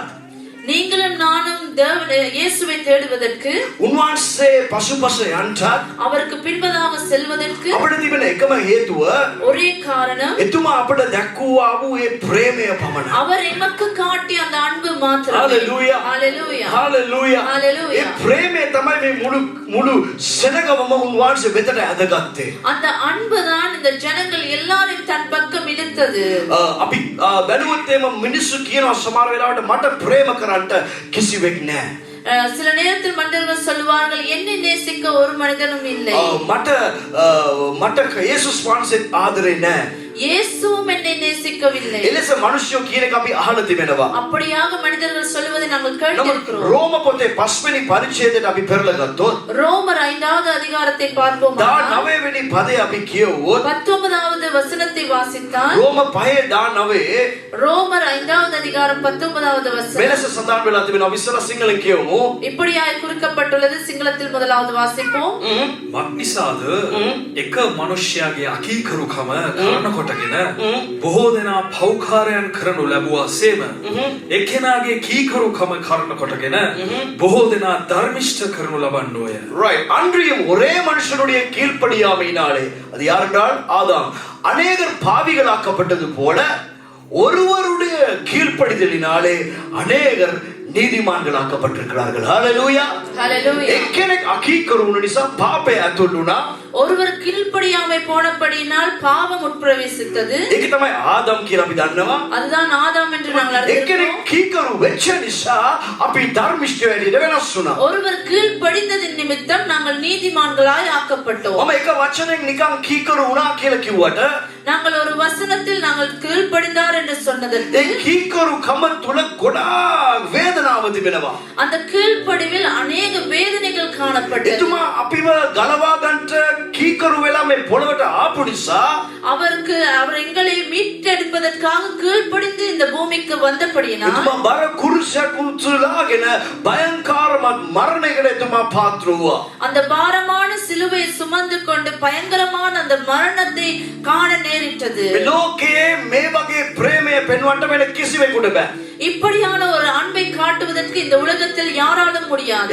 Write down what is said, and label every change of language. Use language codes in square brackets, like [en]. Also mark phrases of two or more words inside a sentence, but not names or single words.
[ta] நீங்களும் நானும் இயேசுவை தேடுவதற்கு, [si] උන්වහන්සේ පසුපස යන්ටත් [ta] அவருக்கு பின்பதாக செல்வதற்கு [si] අපිට තිබෙන එකම හේතුව [ta] ஒரே காரணம் [si] එතුමා අපට දැක්වුවා වූ ඒ ප්‍රේමය පමණයි. [ta] அவர் எமக்கு காட்டிய அந்த அன்பு மாத்திரமே. Hallelujah. Hallelujah. Hallelujah. Hallelujah. [si] ඒ ප්‍රේමය තමයි මේ මුළු සෙනගවම උන්වහන්සේ වෙතට ඇදගත්තේ. [ta] அந்த அன்பு தான் இந்த ஜனங்கள் எல்லாரையும் தன் பக்கம் இழுத்தது. [si] අපි බැලුවොත් එම මිනිස්සු කියනවා සමහර වෙලාවට මට ප්‍රේම කරන්න කිසිවෙක් නැහැ. [ta] சில நேரத்தில் மனிதர்கள் சொல்லுவார்கள், என்னை நேசிக்க ஒரு மனிதனும் இல்லை. [si] මට යේසුස් වහන්සේත් ආදරේ නැහැ. [ta] இயேசுவும் என்னை நேசிக்கவில்லை. [si] එලෙස මිනිස්සු කියන එක අපි අහලා තිබෙනවා. [ta] அப்படியாக மனிதர்கள் சொல்வதை நாங்கள் [si] නමුත් [ta] கேட்டிருக்கிறோம். [si] රෝම පොතේ 5 වෙනි පරිච්ඡේදයට අපි පෙරලා ගත්තොත් [ta] ரோமர் 5வது அதிகாரத்தை பார்ப்போம். [si] 19 වෙනි පදේ අපි කියවුවොත් [ta] 19வது வசனத்தை வாசித்தால் [si] රෝම 5:19 [ta] ரோமர் 5வது அதிகாரம் 19வது வசனம் [si] මෙලෙස සඳහන් වෙලා තිබෙනවා. විස්තර සිංහලෙන් කියවමු. [ta] இப்படியாய் குறிக்கப்பட்டுள்ளது. සිංහලத்தில் முதலாவது வாசிப்போம். [si] මක්නිසාද එක මනුෂ්‍යයාගේ අකීකරුකම කරන කොටගෙන බොහෝ දෙනා පෞකාරයන් කරනු ලැබුවා සේම එක්කෙනාගේ කීකරුකම කරන කොටගෙන බොහෝ දෙනා ධර්මිෂ්ඨ කරනු ලබන්නෝය. [ta] ரைட். அன்றியும் ஒரே மனுஷனுடைய கீழ்ப்படியாமையினாலே, அது யார் என்றால் ஆதாம், அநேகர் பாவிகளாக்கப்பட்டது போல ஒருவருடைய கீழ்ப்படிதலினாலே அநேகர் நீதிமான்களாக்கப்பட்டிருக்கிறார்கள். ஹalleluya. ஹalleluya. [si] එක්කෙනෙක් අකීකරු වුණ නිසා පාපය ඇතුල් වුණා. [ta] ஒருவர் கீழ்ப்படியாமை போனபடியினால் பாவம் உட்பிரவேசித்தது. [si] ඒක තමයි ආදම් කියලා අපි දන්නවා. [ta] அதுதான் ஆதாம் என்று நாங்கள் [si] එක්කෙනෙක් [ta] அறிந்திருக்கிறோம். [si] කීකරු වෙච්ච නිසා අපි ධර්මිෂ්ඨ වෙන්න වෙනස් වුණා. [ta] ஒருவர் கீழ்ப்படிந்ததின் நிமித்தம் நாங்கள் நீதிமான்களாய் ஆக்கப்பட்டோம். [si] මම එක වචනෙන් නිකන් කීකරු වුණා කියලා කිව්වට [ta] நாங்கள் ஒரு வசனத்தில் நாங்கள் கீழ்ப்படிந்தார் என்று சொன்னதற்கு [si] ඒ කීකරු කම තුල ගොඩාක් වේදනාව තිබෙනවා. [ta] அந்த கீழ்ப்படிவில் அநேக வேதனைகள் காணப்பட்டது. [si] එතුමා අපිව ගලවා ගන්නට කීකරු වෙලා මේ පොළවට ආපු නිසා [ta] அவர் எங்களை மீட்டெடுப்பதற்காக கீழ்ப்படிந்து இந்த பூமிக்கு வந்தபடியினால் [si] එතුමා බර කුරුසයක් උතුලාගෙන භයංකාරමත් මරණයකට එතුමා පාත්‍ර වුණා. [ta] அந்த பாரமான சிலுவையை சுமந்து கொண்டு பயங்கரமான அந்த மரணத்தை காண நேரிட்டது. [si] මේ ලෝකයේ මේ වගේ ප්‍රේමය පෙන්වන්න වෙන කිසිවෙකුට බෑ. [ta] இப்படியான ஒரு அன்பை காட்டுவதற்கு இந்த உலகத்தில் யாராலும் முடியாது.